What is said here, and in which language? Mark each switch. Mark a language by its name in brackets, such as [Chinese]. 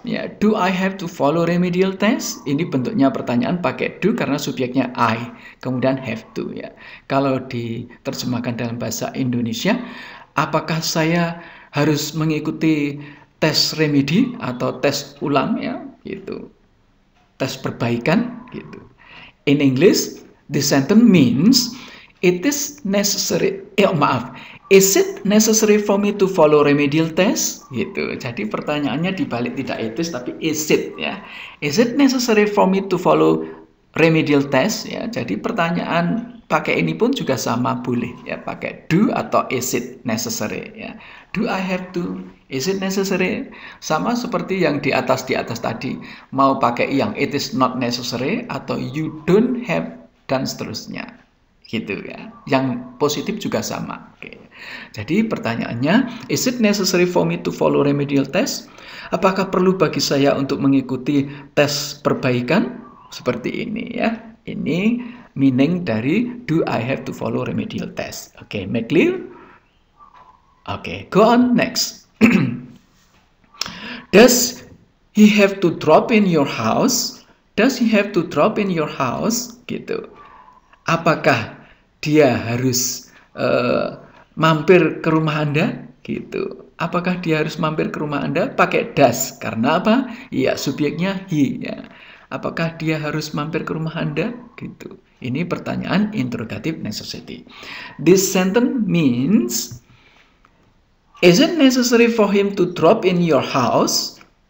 [English] Ya, do I have to follow remedial test? [Indonesian] Ini bentuknya pertanyaan pakai do karena subjeknya I, kemudian have to ya. Kalau diterjemahkan dalam bahasa Indonesia, apakah saya harus mengikuti tes remedi atau tes ulang ya, gitu. Tes perbaikan gitu. [English] In English, this sentence means it is necessary. Is it necessary for me to follow remedial test? Gitu. [Indonesian] Jadi pertanyaannya dibalik tidak etis tapi is it ya. [English] Is it necessary for me to follow remedial test ya. [Indonesian] Jadi pertanyaan pakai ini pun juga sama boleh ya, pakai do atau is it necessary ya. [English] Do I have to? Is it necessary? [Indonesian] Sama seperti yang di atas tadi. Mau pakai yang it is not necessary atau you don't have dan seterusnya. Gitu ya. Yang positif juga sama. Oke. Jadi pertanyaannya, [English] is it necessary for me to follow remedial test? [Indonesian] Apakah perlu bagi saya untuk mengikuti tes perbaikan? Seperti ini ya. Ini meaning dari do I have to follow remedial test. Oke, [English] make clear? Okay, go on next. Does he have to drop in your house? Does he have to drop in your house? [Indonesian] Gitu. Apakah dia harus mampir ke rumah Anda? Gitu. Apakah dia harus mampir ke rumah Anda? Pakai does. Karena apa? Ya, subjeknya he. Ya. Apakah dia harus mampir ke rumah Anda? Gitu. Ini pertanyaan interrogative necessity. [English] This sentence means, is it necessary for him to drop in your house?